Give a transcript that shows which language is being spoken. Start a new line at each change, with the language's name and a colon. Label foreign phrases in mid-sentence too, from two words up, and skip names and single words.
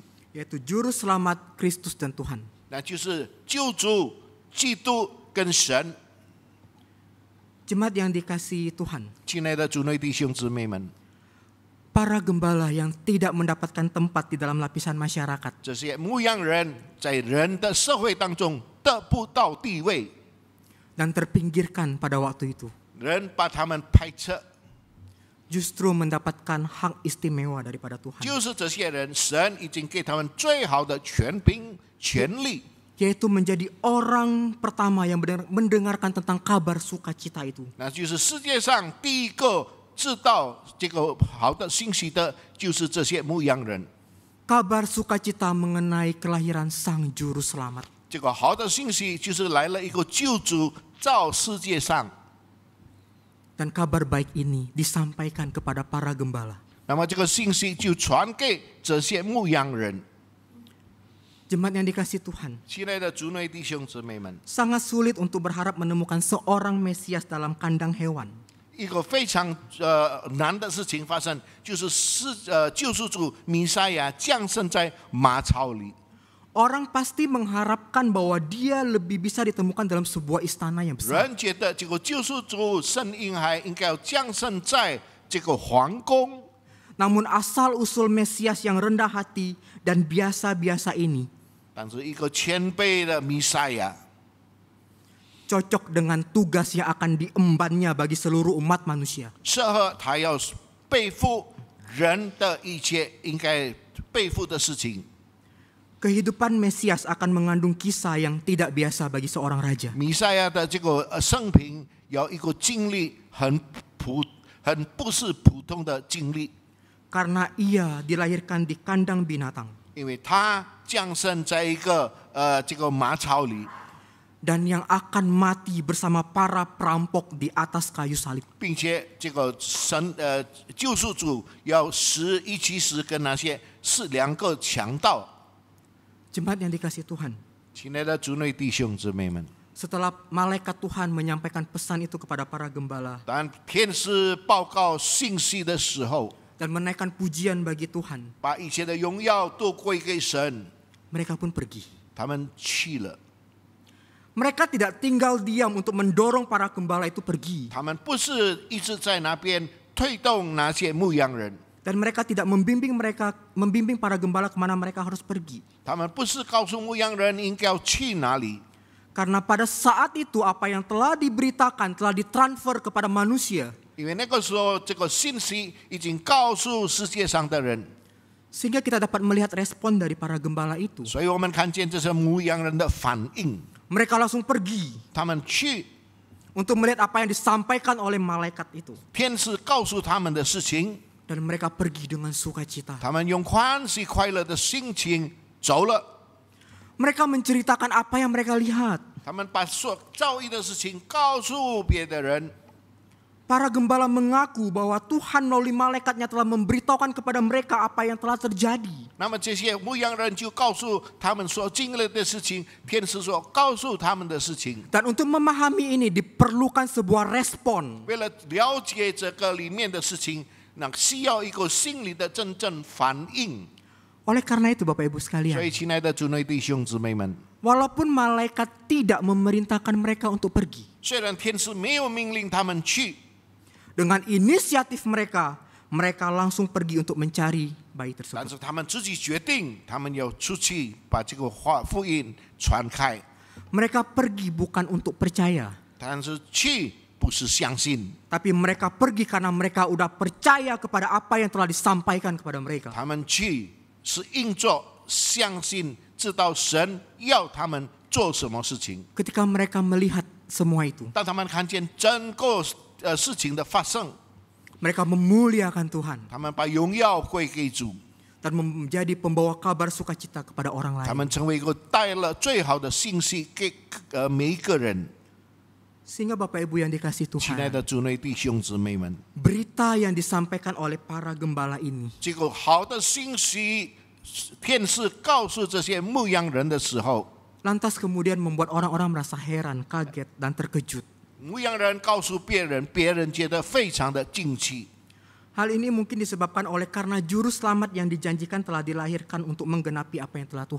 Indonesian: Yaitu juru selamat, Kristus dan Tuhan.
Chinese: 那就是救主、基督跟神。
Indonesian: Jemaat yang dikasihi Tuhan,
Chinese: 亲爱的主内弟兄姊妹们，
Indonesian: para gembala yang tidak mendapatkan tempat di dalam lapisan masyarakat.
Chinese: 这些牧羊人在人的社会当中得不到地位，
Indonesian: Dan terpinggirkan pada waktu itu.
Chinese: 人把他们排斥，
Indonesian: Justru mendapatkan hak istimewa daripada Tuhan.
Chinese: 就是这些人，神已经给他们最好的权柄、权利，
Indonesian: Yaitu menjadi orang pertama yang mendengarkan tentang kabar sukacita itu.
Chinese: 那就是世界上第一个知道这个好的信息的，就是这些牧羊人。
Indonesian: Kabar sukacita mengenai kelahiran Sang Juru Selamat.
Chinese: 这个好的信息就是来了一个救主到世界上，
Indonesian: Dan kabar baik ini disampaikan kepada para gembala.
Chinese: 那么这个信息就传给这些牧羊人。
Indonesian: Jemaat yang dikasihi Tuhan,
Chinese: 亲爱的主内弟兄姊妹们，
Indonesian: sangat sulit untuk berharap menemukan seorang Mesias dalam kandang hewan.
Chinese: 一个非常难的事情发生，就是救赎主弥赛亚降生在马槽里。
Indonesian: Orang pasti mengharapkan bahwa dia lebih bisa ditemukan dalam sebuah istana yang besar.
Chinese: 人觉得这个救赎主圣婴孩应该要降生在这个皇宫，
Indonesian: Namun asal-usul Mesias yang rendah hati dan biasa-biasa ini
Chinese: 但是一个谦卑的弥赛亚，
Indonesian: cocok dengan tugas yang akan diembannya bagi seluruh umat manusia.
Chinese: 适合他要背负人的一切应该背负的事情。
Indonesian: Kehidupan Mesias akan mengandung kisah yang tidak biasa bagi seorang raja.
Chinese: 弥赛亚的这个生平有一个经历很不是普通的经历，
Indonesian: Karena ia dilahirkan di kandang binatang.
Chinese: 因为他降生在一个这个马槽里，
Indonesian: Dan yang akan mati bersama para perampok di atas kayu salib.
Chinese: 并且这个救赎主要一起死跟那些是两个强盗。
Indonesian: Jemaat yang dikasihi Tuhan,
Chinese: 亲爱的主内弟兄姊妹们，
Indonesian: setelah malaikat Tuhan menyampaikan pesan itu kepada para gembala
Chinese: 当天使报告信息的时候，
Indonesian: dan menaikkan pujian bagi Tuhan,
Chinese: 把一切的荣耀都归给神，
Indonesian: mereka pun pergi.
Chinese: 他们去了。
Indonesian: Mereka tidak tinggal diam untuk mendorong para gembala itu pergi.
Chinese: 他们不是一直在那边推动那些牧羊人，
Indonesian: Dan mereka tidak membimbing para gembala kemana mereka harus pergi.
Chinese: 他们不是告诉牧羊人应该要去哪里，
Indonesian: Karena pada saat itu apa yang telah diberitakan, telah ditransfer kepada manusia.
Chinese: 因为那个时候这个信息已经告诉世界上的人，
Indonesian: Sehingga kita dapat melihat respon dari para gembala itu.
Chinese: 所以我们看见这些牧羊人的反应，
Indonesian: Mereka langsung pergi
Chinese: 他们去，
Indonesian: untuk melihat apa yang disampaikan oleh malaikat itu.
Chinese: 天使告诉他们的事情，
Indonesian: Dan mereka pergi dengan sukacita.
Chinese: 他们用欢喜快乐的心情走了，
Indonesian: Mereka menceritakan apa yang mereka lihat.
Chinese: 他们把所遭遇的事情告诉别的人。
Indonesian: Para gembala mengaku bahwa Tuhan melalui malaikatnya telah memberitahukan kepada mereka apa yang telah terjadi.
Chinese: 那么这些牧羊人就告诉他们所经历的事情，天使所告诉他们的事情。
Indonesian: Dan untuk memahami ini diperlukan sebuah respon.
Chinese: 为了了解这个里面的事情，那需要一个心理的真正反应。
Indonesian: Oleh karena itu Bapak Ibu
Chinese: 所
Indonesian: sekalian,
Chinese: 以，亲爱的主内弟兄姊妹们，
Indonesian: walaupun malaikat tidak memerintahkan mereka untuk pergi,
Chinese: 虽然天使没有命令他们去，
Indonesian: dengan inisiatif mereka, mereka langsung pergi untuk mencari bayi
Chinese: 但
Indonesian: tersebut.
Chinese: 是他们自己决定，他们要出去把这个福音传开。
Indonesian: Mereka pergi bukan untuk percaya,
Chinese: 但是去不是相信，
Indonesian: tapi mereka pergi karena mereka udah percaya kepada apa yang telah disampaikan kepada mereka.
Chinese: 他们去是因着相信，知道神要他们做什么事情。
Indonesian: Ketika mereka melihat semua itu,
Chinese: 当他们看见整个事情的发生，
Indonesian: mereka memuliakan Tuhan
Chinese: 他们把荣耀归给主，
Indonesian: dan menjadi pembawa kabar sukacita kepada orang
Chinese: 他
Indonesian: lain.
Chinese: 们成为一个带了最好的信息给每一个人。
Indonesian: Sehingga Bapak Ibu yang dikasihi
Chinese: 亲爱
Indonesian: Tuhan,
Chinese: 的主内弟兄姊妹们，
Indonesian: berita yang disampaikan oleh para gembala ini
Chinese: 这个好的信息，天使告诉这些牧羊人的时候，
Indonesian: lantas kemudian membuat orang-orang merasa heran, kaget, dan terkejut.
Chinese: 牧羊人告诉别人，别人觉得非常的惊奇。
Indonesian: Hal ini mungkin disebabkan oleh karena juru selamat yang dijanjikan telah dilahirkan untuk menggenapi apa yang telah Tuhan